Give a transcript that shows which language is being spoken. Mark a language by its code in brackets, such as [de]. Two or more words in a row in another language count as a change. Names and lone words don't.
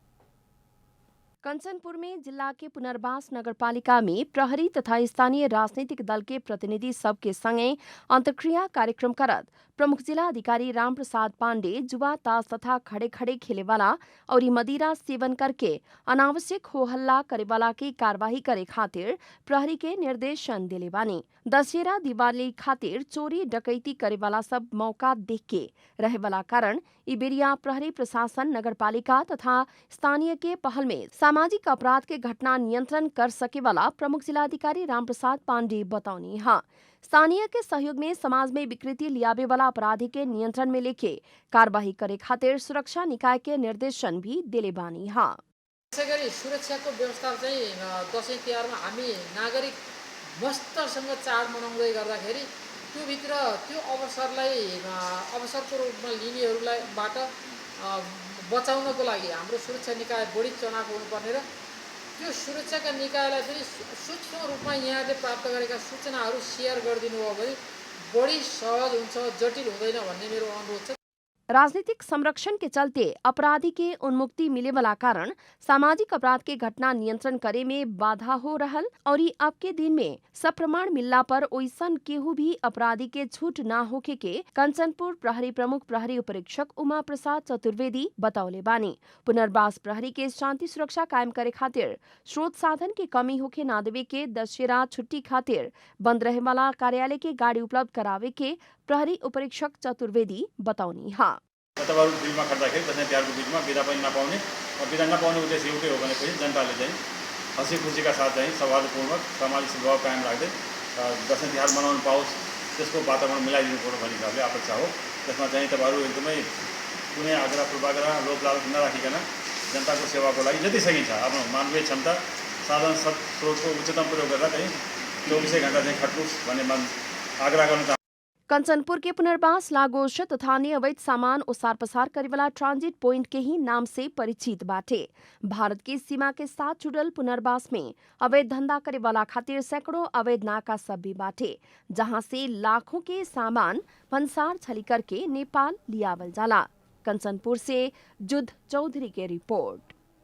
[bho] कञ्चनपुर में जिला के पुनर्वास नगरपालिका में प्रहरी तथा स्थानीय राजनीतिक दल के प्रतिनिधि सबके संगे अंतर्क्रिया कार्यक्रम करत प्रमुख जिला अधिकारी रामप्रसाद पांडे जुआ ताश तथा खड़े खड़े खेले वाला और मदिरा सेवन करके अनावश्यक हो हल्ला करे वाला की कार्यवाही करे खातिर प्रहरी के निर्देशन दिले बानी। दशहरा दिवाली खातिर चोरी डकैती करे वाला सब मौका देख के रहे वाला कारण इबेरिया प्रहरी प्रशासन नगरपालिका तथा स्थानीय के पहल में सामाजिक अपराध के घटना नियंत्रण कर सके वाला प्रमुख जिलाधिकारी रामप्रसाद पांडे बताउनी हाँ। स्थानीय के सहयोग में समाज में विकृति लियावे वाला अपराधी के नियंत्रण में लेके कार्यवाही करे खातिर सुरक्षा निकाय के निर्देशन भी दिले बानी हाँ। [ne] त्यसैगरी सुरक्षाको व्यवस्था चाहिँ दशैं तिहारमा हामी नागरिक मस्तसँग चाड मनाउँदै गर्दाखेरि त्यो भित्र त्यो अवसरको रूपमा लिनेहरूलाईबाट बचाउनको लागि हाम्रो सुरक्षा निकाय बढी चनाखो हुनुपर्ने र त्यो सुरक्षाका निकायलाई फेरि सूक्ष्म रूपमा यहाँले प्राप्त गरेका सूचनाहरू शेयर गरिदिनु हो भने बढी सहज हुन्छ, जटिल हुँदैन भन्ने मेरो अनुरोध छ। [bho] राजनीतिक संरक्षण के चलते अपराधी के उन्मुक्ति मिले वाला कारण सामाजिक अपराध के घटना नियंत्रण करे में बाधा हो रहल और अब के दिन में सब प्रमाण मिलला पर ओइसन केहू भी अपराधी के छूट ना होके के कञ्चनपुर प्रहरी प्रमुख प्रहरी उपरीक्षक उमा प्रसाद चतुर्वेदी बताउले बानी। पुनर्वास प्रहरी के शांति सुरक्षा कायम करे खातिर स्रोत साधन के कमी होके ना देवे के दशहरा छुट्टी खातिर बंद रहे वाला कार्यालय के गाड़ी उपलब्ध करावे के प्रहरी उपरीक्षक चतुर्वेदी बताउनी हाँ। [ne] तपाईँहरू बिचमा खट्दाखेरि दसैँ तिहारको बिचमा बिदा पनि नपाउने र बिदा नपाउने उद्देश्य एउटै हो भनेपछि जनताले चाहिँ हँसी खुसीका साथ चाहिँ सौहार्दपूर्वक सामाजिक सद्भाव कायम राख्दै दसैँ तिहार मनाउनु पाओस् त्यसको वातावरण मिलाइदिनु पर्यो भन्ने हिसाबले अपेक्षा हो। त्यसमा चाहिँ तपाईँहरू एकदमै कुनै आग्रह पूर्वाग्रह लोभ लालच नराखिकन जनताको सेवाको लागि जति सकिन्छ आफ्नो मानवीय क्षमता साधन स्रोतको उच्चतम प्रयोग गरेर चाहिँ 24 घण्टा चाहिँ खट्नुहोस् भन्ने आग्रह गर्न चाहन्छु। [bho] कञ्चनपुर के पुनर्वास लागोश तथा अन्य अवैध सामान ओसार पसार करे वाला ट्रांजिट पॉइंट के ही नाम से परिचित बाटे। भारत की सीमा के साथ जुड़ल पुनर्वास में अवैध धंधा करे वाला खातिर सैकड़ों अवैध नाका सब भी बाटे, जहां से लाखों के सामान भंसार छली करके नेपाल लियावल जाला। कञ्चनपुर से जुद्ध चौधरी के रिपोर्ट।